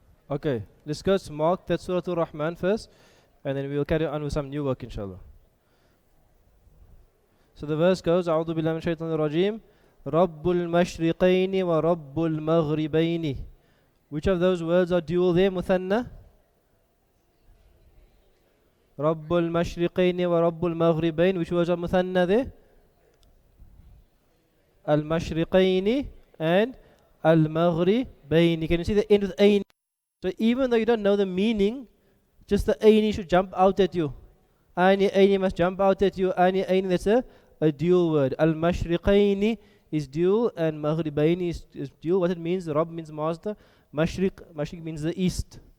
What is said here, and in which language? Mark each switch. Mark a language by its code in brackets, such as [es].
[en] Okay, let's go to Mark that Surah Al-Rahman first, and then we will carry on with some new work, inshallah. So the verse goes, [ar] أعوذ بالله من الشيطان الرجيم رب المشرقين ورب المغربين. [en] Which of those words are dual there, مثنى? [ar] رب المشرقين ورب المغربين. [en] Which words are مثنى there? [ar] المشرقين and المغربين. [en] Can you see the end with ain? So even though you don't know the meaning, just the aini should jump out at you. Aini must jump out at you. Aini, that's a dual word. Al-mashriqaini is dual and maghribaini is dual. What it means, Rabb means master. Mashriq means the east.